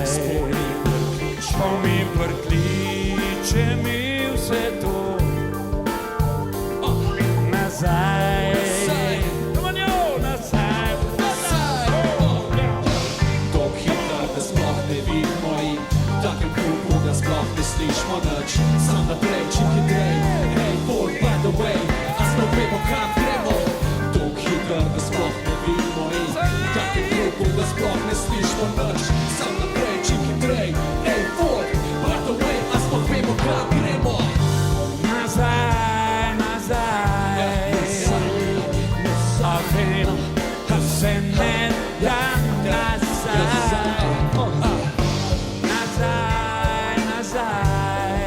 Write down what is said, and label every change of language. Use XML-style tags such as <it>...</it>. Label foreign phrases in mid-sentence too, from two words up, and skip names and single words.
<sl>Spomin prikliče mi vse to. Nazaj. Nazaj.</sl> <en>Come on, yo, nazaj.</en> <sl>Tok hitro, da sploh ne vidimo in v takem krugu, da sploh ne slišimo nič. Sam naprej, čim hitrej.</sl> <en>Hey, fall, by the way,</en> <sl>a sploh vemo, kam gremo. Tok hitro, da sploh ne vidimo in v takem krugu, da sploh ne slišimo nič. Sam naprej, čim hitrej.</sl> <en>Hey, fall, by the way,</en> <sl>a sploh vemo, kam gremo. Nazaj, nazaj. A vem, da se ne da nazaj. Nazaj, nazaj.</sl>